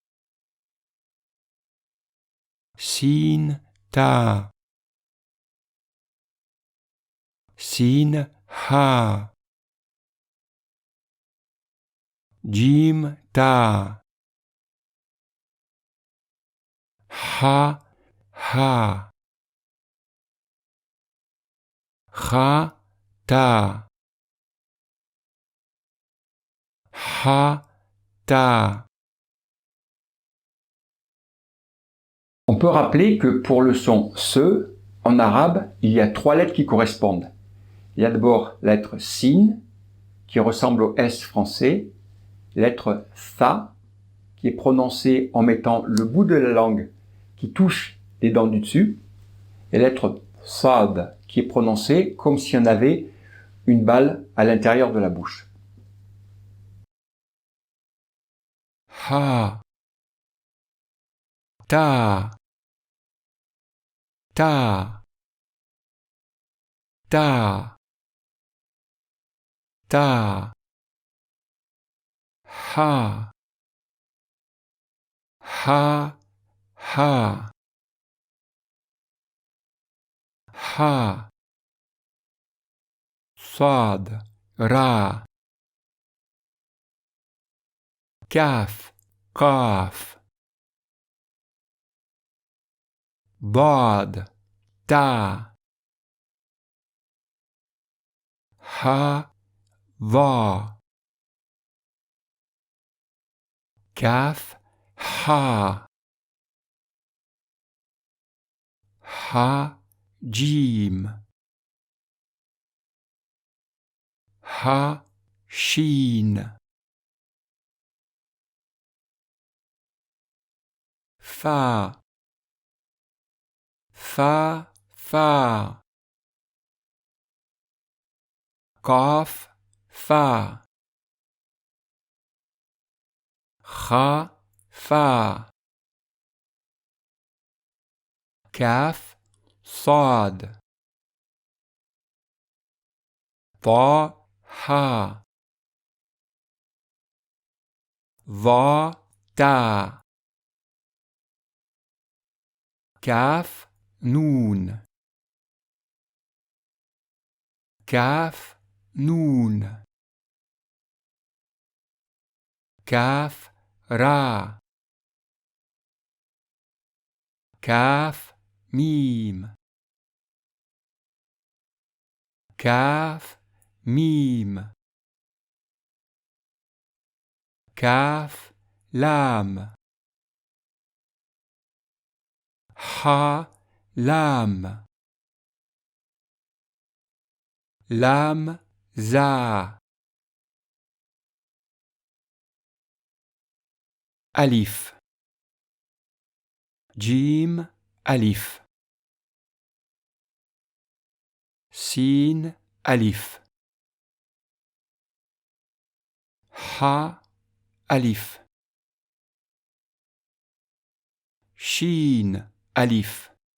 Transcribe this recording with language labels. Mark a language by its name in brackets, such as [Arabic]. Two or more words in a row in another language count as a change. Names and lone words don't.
[Arabic] سين تا سين ها جيم تا ها ها خا تا ها تا. [French] On peut rappeler que pour le son se, en arabe, il y a 3 lettres qui correspondent. Il y a d'abord la lettre sin, qui ressemble au S français, la lettre tha, qui est prononcée en mettant le bout de la langue qui touche les dents du dessus, et la lettre sad, qui est prononcée comme si on avait une balle à l'intérieur de la bouche. [Arabic] ها تا تا تا تا ها ها ها ها صاد را كاف قاف ضاد تا ها ظا كاف ها ها جيم ها شين فا فا فا قاف فا خا فا كاف صاد طا ها ظا تا كاف نون كاف نون كاف را كاف ميم كاف ميم كاف لام ها لام لام زا ألف جيم ألف سين ألف ها ألف شين ألف